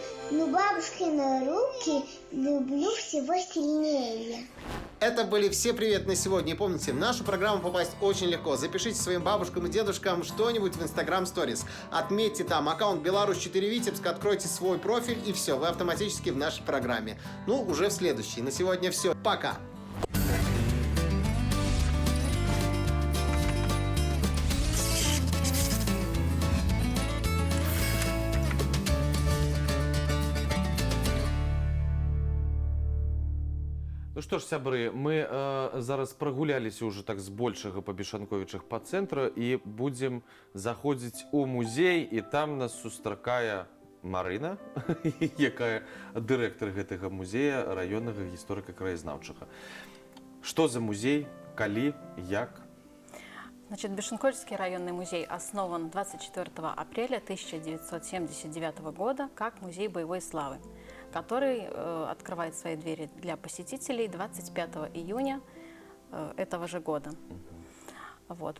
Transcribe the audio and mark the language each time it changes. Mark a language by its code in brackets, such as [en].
[ru] Бабушкины руки люблю всего сильнее. Это были все приветы на сегодня. И помните, в нашу программу попасть очень легко. Запишите своим бабушкам и дедушкам что-нибудь в Instagram Stories. Отметьте там аккаунт Беларусь4 Витебск, откройте свой профиль, и все, вы автоматически в нашей программе. Ну, уже в следующей. На сегодня все. Пока! [be] Ну што ж, сябры, мы зараз прагуляліся ўжо так збольшага па Бешанковічах па цэнтру і будзем заходзіць у музей, і там нас сустракае Марына, якая дырэктар гэтага музея раённага гісторыка-краязнаўчага. Што за музей, калі, як? [ru] Значит, Бешенковичский районный музей основан 24 апреля 1979 года как музей боевой славы, который открывает свои двери для посетителей 25 июня этого же года. Вот.